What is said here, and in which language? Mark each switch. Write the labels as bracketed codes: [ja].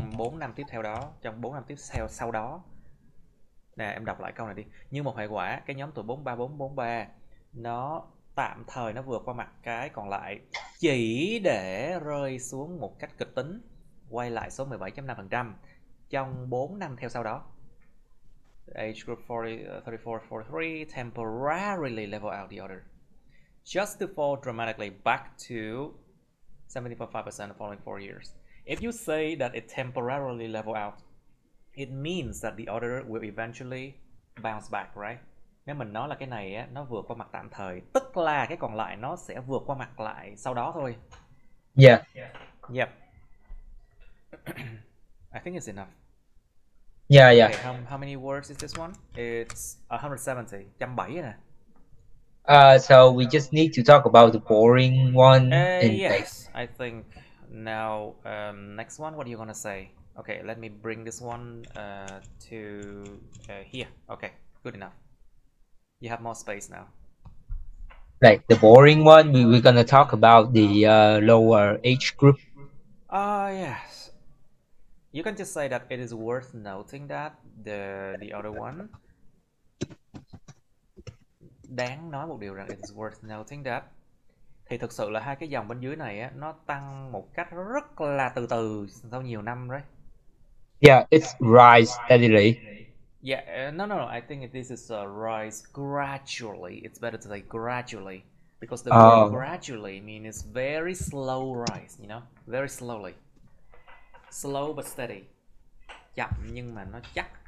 [vi] Trong 4 năm tiếp theo đó, trong 4 năm tiếp theo sau đó. Nè, em đọc lại câu này đi. Như một hệ quả, cái nhóm tuổi 43443 nó tạm thời nó vượt qua mặt cái còn lại chỉ để rơi xuống một cách kịch tính, quay lại số 17.5% trong 4 năm theo sau đó. [en] Age group 40, 34, 43 temporarily level out the other, just to fall dramatically back to 70.5% the following 4 years. If you say that it temporarily level out, it means that the other will eventually bounce back, right? [vi] Nếu mình nói là cái này á, nó vượt qua mặt tạm thời, tức là cái còn lại nó sẽ vượt qua mặt lại sau đó thôi. [en] Yeah. Yep. I think it's enough. Yeah, yeah. Okay, how many words is this one? It's 170. 170 nè. So we just need to talk about the boring one. Yes, I think now next one. What are you gonna say? Okay, let me bring this one to here. Okay, good enough. You have more space now. Like the boring one, we're gonna talk about the lower age group. Yes. You can just say that it is worth noting that the other one. [vi] Đáng nói một điều rằng [en] it is worth noting that. [vi] Thì thực sự là hai cái dòng bên dưới này á, nó tăng một cách rất là từ từ sau nhiều năm đấy. [en] Yeah, it's rise steadily. Yeah, no. I think this is a rise gradually. It's better to say gradually, because the word gradually means very slow rise, you know, very slowly, slow but steady, [vi] chậm nhưng mà nó chắc.